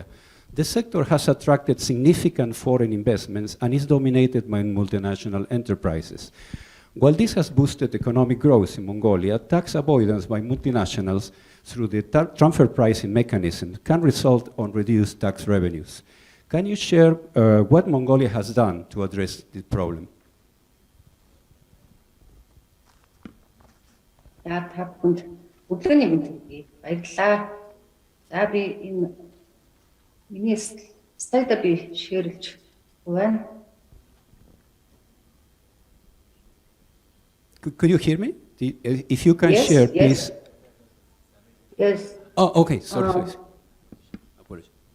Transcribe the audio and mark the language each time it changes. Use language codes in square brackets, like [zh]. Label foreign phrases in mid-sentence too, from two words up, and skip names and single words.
[en] The sector has attracted significant foreign investments and is dominated by multinational enterprises. While this has boosted economic growth in Mongolia, tax avoidance by multinationals through the transfer pricing mechanism can result on reduced tax revenues. Can you share what Mongolia has done to address this problem? [mn] За та бүхэнд өглөөний мэнд хүргэе. Баярлалаа. За би миний слайда би шеэрлж байна. [en] Could you hear me? If you can Yes, share, yes. please. Yes. Oh, okay. Sorry. Apologies.